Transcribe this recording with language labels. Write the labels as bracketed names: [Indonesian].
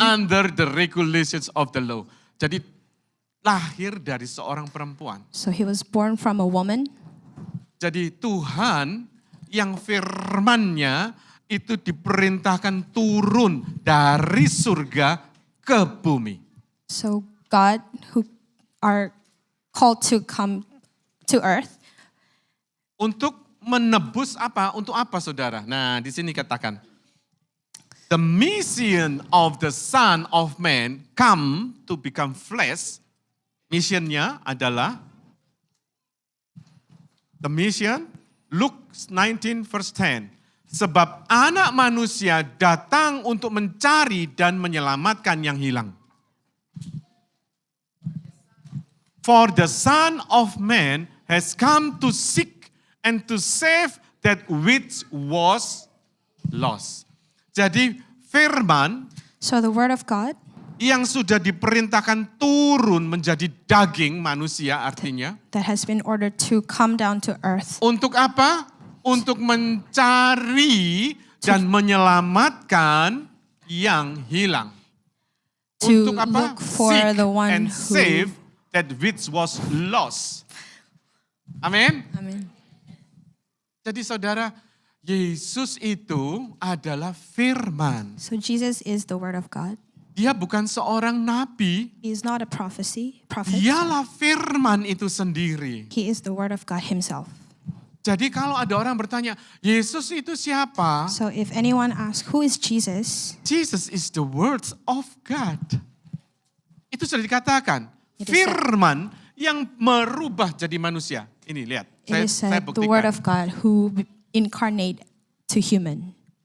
[English] under the regulations of the law. [Indonesian] Jadi lahir dari seorang perempuan. [English] So he was born from a woman. [Indonesian] Jadi Tuhan yang firman-Nya itu diperintahkan turun dari surga ke bumi. [English] So God, who are called to come to earth, [Indonesian] Untuk menebus apa? Untuk apa saudara? Nah di sini katakan. [English] The mission of the Son of Man come to become flesh. [Indonesian] Missionnya adalah, [English] the mission, Luke 19 verse 10. [Indonesian] Sebab anak manusia datang untuk mencari dan menyelamatkan yang hilang. [English] For the Son of Man has come to seek and to save that which was lost. [Indonesian] Jadi firman [English] so the word of God [Indonesian] yang sudah diperintahkan turun menjadi daging manusia artinya. [English] that has been ordered to come down to earth [Indonesian] Untuk apa? Untuk mencari dan menyelamatkan yang hilang. [English] to [Indonesian] Untuk apa? [English] look for Seek the one and who. save that which was lost. [Indonesian] Amin. [English] Amen. [Indonesian] Jadi saudara, Yesus itu adalah firman. [English] So Jesus is the word of God. [Indonesian] Dia bukan seorang nabi, [English] He is not a prophet. [Indonesian] dialah firman itu sendiri. [English] He is the word of God himself. [Indonesian] Jadi kalau ada orang bertanya, Yesus itu siapa? [English] So if anyone asks, who is Jesus? Jesus is the words of God. [Indonesian] Itu sudah dikatakan. [English] It is [Indonesian] Firman yang merubah jadi manusia. Ini lihat, [English] It is said, the word of God who incarnate to human.